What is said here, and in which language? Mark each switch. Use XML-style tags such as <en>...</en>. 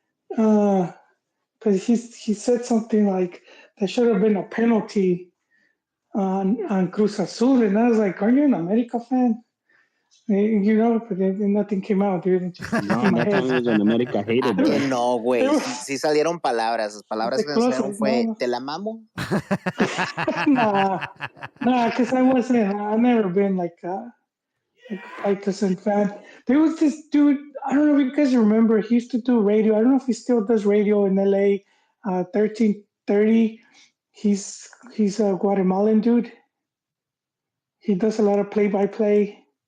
<en>Because he said something like there should have been a penalty on Cruz Azul, and I was like, "Are you an America fan?" But then nothing came out, dude. No, that time he was an America hater, bro.</en> <es>No, güey. Sí salieron palabras. Las palabras que salieron fue, ¿te la mamo?</es> <en>Nah, because I've never been like a Faitelson fan. There was this dude, I don't know if you guys remember, he used to do radio. I don't know if he still does radio in LA, 1330. He's a Guatemalan dude. He does a lot of play-by-play.</en>